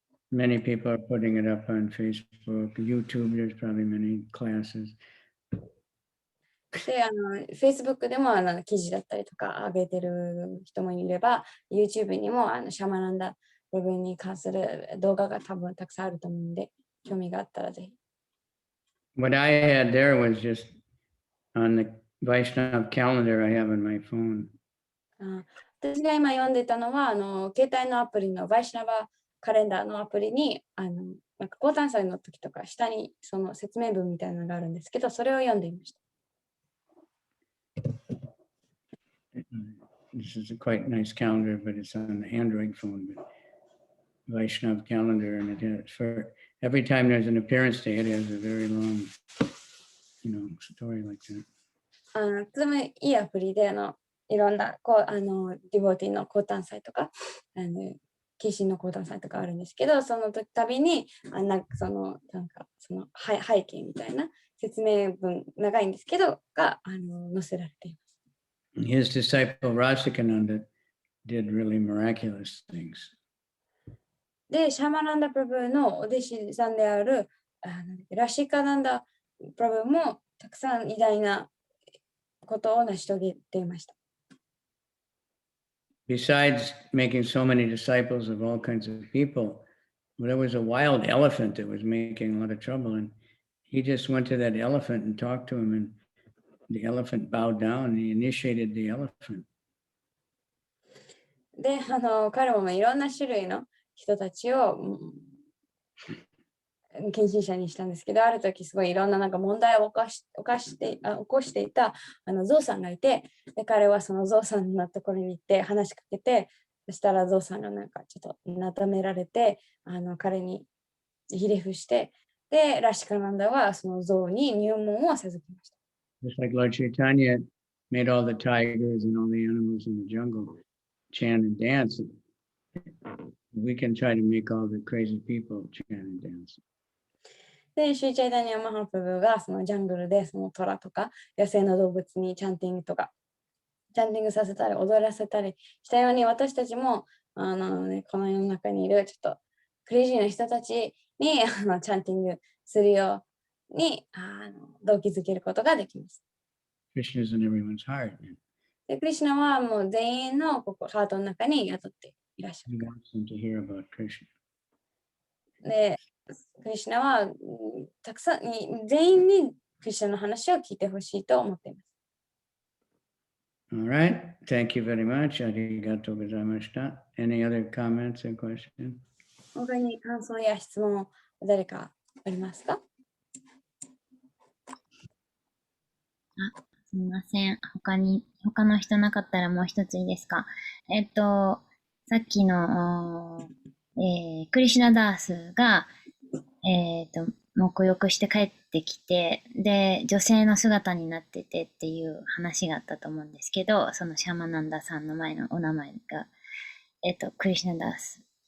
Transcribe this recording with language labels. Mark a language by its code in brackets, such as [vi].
[en] Many people are putting it up on Facebook, YouTube, there's probably many classes. [ja] で、Facebook でも記事だったりとか上げてる人もいれば、YouTube にもシャマナンダ部分に関する動画が多分たくさんあると思うんで、興味があったらぜひ。 [en] What I had there was just on the Vaishnav calendar I have on my phone. [ja] 私が今読んでたのは、携帯のアプリのバイシナバカレンダーのアプリに、なんか高単祭の時とか下にその説明文みたいなのがあるんですけど、それを読んでいました。 [en] This is a quite nice calendar, but it's on the Android phone. But Vaishnav calendar, and it has for every time there's an appearance day, it has a very long, story like that. [ja] とてもいいアプリで、いろんなディボーティーの高単祭とか、献身の高単祭とかあるんですけど、その度にその背景みたいな説明文長いんですけどが載せられています。 [en] His disciple Rasikananda did really miraculous things. [ja] で、シャマナンダ・プラブのお弟子さんであるラシカナンダ・プラブもたくさん偉大なことを成し遂げていました。 [en] Besides making so many disciples of all kinds of people, there was a wild elephant that was making a lot of trouble, and he just went to that elephant and talked to him, and the elephant bowed down and he initiated the elephant. [ja] で、彼もいろんな種類の人たちを献身者にしたんですけど、ある時すごいいろんななんか問題を起こしていたゾウさんがいて、で彼はそのゾウさんのところに行って話しかけて、そしたらゾウさんがなんかちょっとなだめられて、彼にひれ伏して、で、ラシカナンダはそのゾウに入門を授けました。 [en] Just like Lord Chaitanya made all the tigers and all the animals in the jungle chant and dance. We can try to make all the crazy people chant and dance. [ja] で、シューチャイダニア・マハプブがそのジャングルでそのトラとか野生の動物にチャンティングさせたり踊らせたりしたように、私たちもこの世の中にいるちょっとクレイジーな人たちにチャンティングするように動機づけることができます。 [en] Krishna is in everyone's heart. [ja] でクリシュナはもう全員のハートの中に宿っていらっしゃ [en] He [ja] る。 [en] wants them to hear about Krishna. [ja] で、クリシュナはたくさん全員にクリシュナの話を聞いてほしいと思っています。 [en] All right. Thank you very much. [ja] Arigatou gozaimashita. [en] Any other comments or questions? [ja] 他に感想や質問誰かありますか？すみません。他の人なかったらもう一ついいですか？さっきの、クリシュナダースが、沐浴して帰ってきて、で、女性の姿になっててっていう話があったと思うんですけど、そのシャマナンダさんの前のお名前が、クリシュナダース。